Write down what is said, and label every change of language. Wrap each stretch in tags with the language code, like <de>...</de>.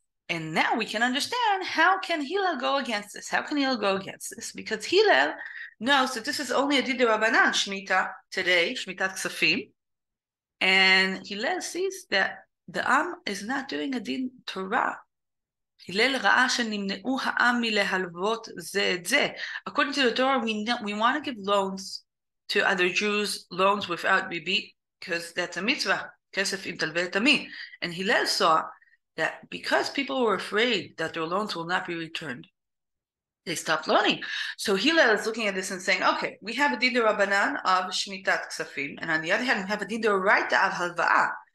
<en>And now we can understand, how can Hillel go against this? How can Hillel go against this? Because Hillel knows that this is only a Did Rabbanan Shemitah today, Shemitah Ksafim. And Hillel sees that the Am is not doing a Din Torah.</en> <he>Hillel ראה שנמנעו העם מלהלוות זה את זה.</he> <en>According to the Torah, we want to give loans to other Jews, loans without bibit, because that's a mitzvah.</en> <he>כסף עם תלווה תמיד.</he> <en>And Hillel saw that because people were afraid that their loans will not be returned, they stopped loaning. So Hillel is looking at this and saying, okay, we have a din rabbanan of shmitat ksafim, and on the other hand, we have a din d'oraita of halva'ah.</en>